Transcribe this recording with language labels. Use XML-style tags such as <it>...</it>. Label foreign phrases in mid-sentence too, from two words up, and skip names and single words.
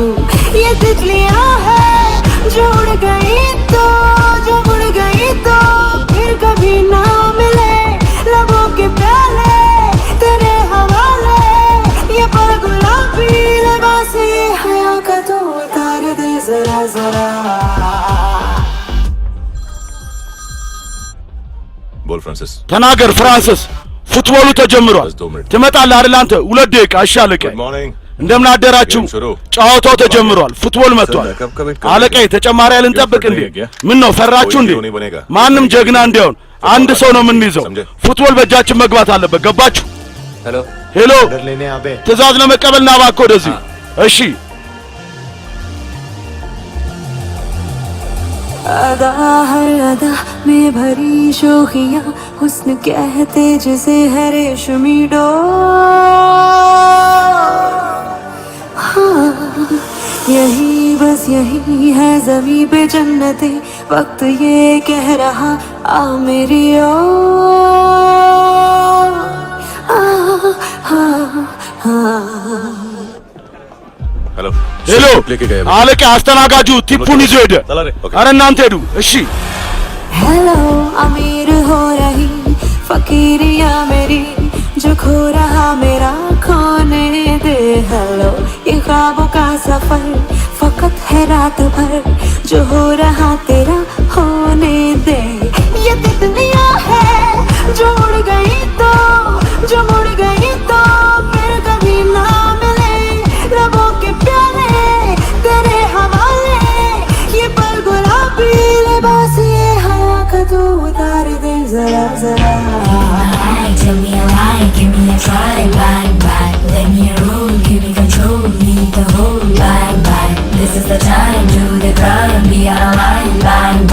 <hi>ये तितलियां है जो उड़ गई तो जो उड़ गई तो फिर कभी ना मिले लबों के प्याले तेरे हवाले। ये पल गुलाबी लिबास ये हया का तो उतार दे जरा जरा। बोल फ्रांसिस।</hi> <am>ተናገር ፍራንሲስ። ፉትቦሉ ተጀምሯል። ትመጣለህ አይደል አንተ? 2 ደቂቃ እሺ አለቃዬ። እንደምን አደራችሁ? ጨዋታው ተጀምሯል። ፉትቦል መጥቷል። አለቃዬ ተጨማሪ ልንጠብቅ እንዴ? ምን ነው ፈራችሁ እንዴ? ማንም ጀግና እንዲሆን አንድ ሰው ነው የምንይዘው። ፉትቦል በእጃችን መግባት አለበት። ገባችሁ? ሄሎ ትዕዛዝ ለመቀበል ና እባክህ ወደዚህ። እሺ</am> <hi>अदा हर अदा में भरी शोखियाँ हुस्न कहते जिसे है रेशमी डोर। हाँ यही बस यही है ज़मीं पे जन्नतें, वक्त ये कह रहा आ मेरी ओर। हेलो</hi> <am>ሄሎ አለቃ አስተናጋጁ ቲፑን ይዞ ሄደ። አረ እናንተ ሄዱ። እሺ</am> <hi>हेलो अमीर हो रही फकीरिया मेरी, जो खो रहा मेरा खोने दे। हेलो ये ख्वाबों का सफर फकत है रात भर, जो हो रहा तेरा होने दे। ये तितलियां है जो उड़ गई तो जो मुड़ गई तो फिर कभी ना मिले लबों के प्याले तेरे हवाले। ये पल गुलाबी लिबास ये हया का तू उतार दे जरा जरा।</hi> <en>Tell me a lie, give me a try, bang bang. Let me roll, give me control, need the whole bang bang. This is the time, do the crime, be our line, bang.</en>